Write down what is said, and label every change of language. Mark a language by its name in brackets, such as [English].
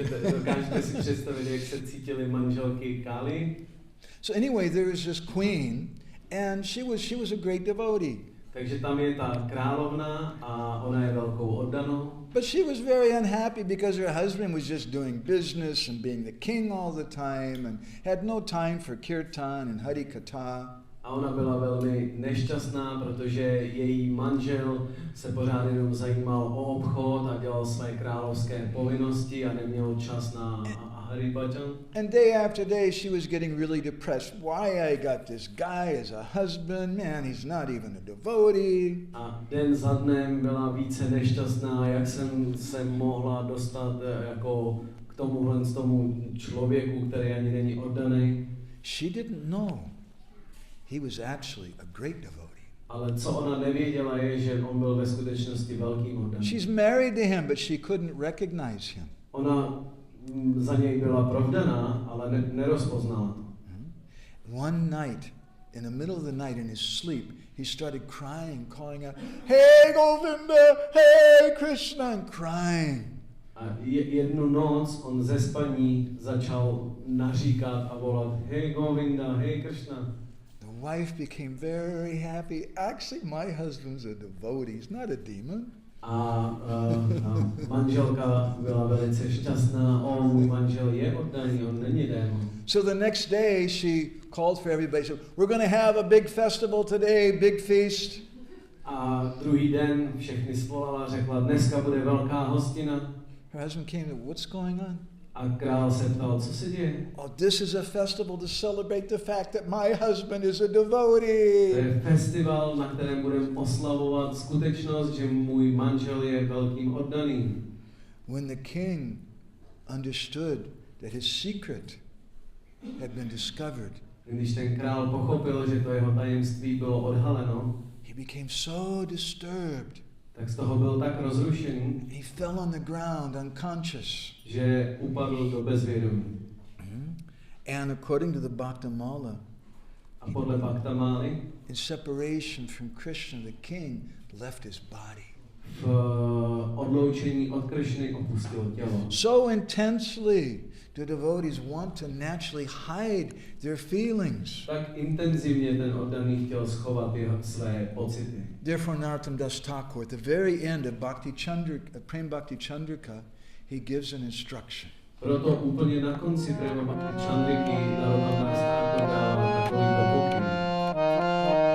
[Czech] Dokážete si představit, jak se cítily manželky Kali? [English] So anyway, there was this queen, and she was a great devotee. [Czech] Takže tam je ta královna a ona je velkou oddanou. [English] But she was very unhappy because her husband was just doing business and being the king all the time and had no time for kirtan and hari katha. [Czech] A ona byla velmi nešťastná, protože její manžel se pořád jenom zajímal o obchod a dělal své královské povinnosti a neměl čas na Hari Bhajan. [English] And day after day she was getting really depressed. Why I got this guy as a husband? Man, he's not even a devotee. [Czech] A den za dnem byla více nešťastná, jak jsem se mohla dostat jako k tomu člověku, který ani není oddaný. [English] She didn't know he was actually a great devotee. [Czech] Ale co ona nevěděla je, že on byl ve skutečnosti velkým oddaným. [English] She's married to him, but she couldn't recognize him. [Czech] Ona za něj byla provdaná, ale nerozpoznala to. [English] One night, in the middle of the night, in his sleep, he started crying, calling out, "Hey Govinda, hey Krishna," and crying. [Czech] A jednu noc on ze spaní začal naříkat a volat, "Hey Govinda, hey Krishna." [English] The wife became very happy. Actually, my husband's a devotee. He's not a demon. [Czech] A manželka byla velice šťastná. Můj manžel je oddaný, on není démon. [English] So the next day she called for everybody. Said, "We're going to have a big festival today, big feast." [Czech] A druhý den všechny svolala, řekla, dneska bude velká hostina. [English] Her husband came to, "What's going on?" [Czech] A král se ptal, co se děje? [English] "Oh, this is a festival to celebrate the fact that my husband is a devotee." [Czech] To je festival, na kterém budeme oslavovat skutečnost, že můj manžel je velkým oddaným. [English] When the king understood that his secret had been discovered, [Czech] Když ten král pochopil, že to jeho tajemství bylo odhaleno, [English] he became so disturbed. [Czech] tak z toho byl tak rozrušený, [English] He fell on the ground unconscious. [Czech] že upadl do bezvědomí. [English] And according to the Bhaktamala, [Czech] A podle Bhaktamály, [English] in separation from Krishna, the king left his body. [Czech] v odloučení od Krišny opustil tělo. [English] So intensely do devotees want to naturally hide their feelings. [Czech] Tak intenzivně ten oddaný chtěl schovat jeho své pocity. [English] Therefore, Narottam Das Thakur, at the very end of Prem Bhakti Chandrika, he gives an instruction. [Czech] Proto úplně na konci Prema Bhakti Chandriky Narottam Das Thakur dává takovýto pokyn.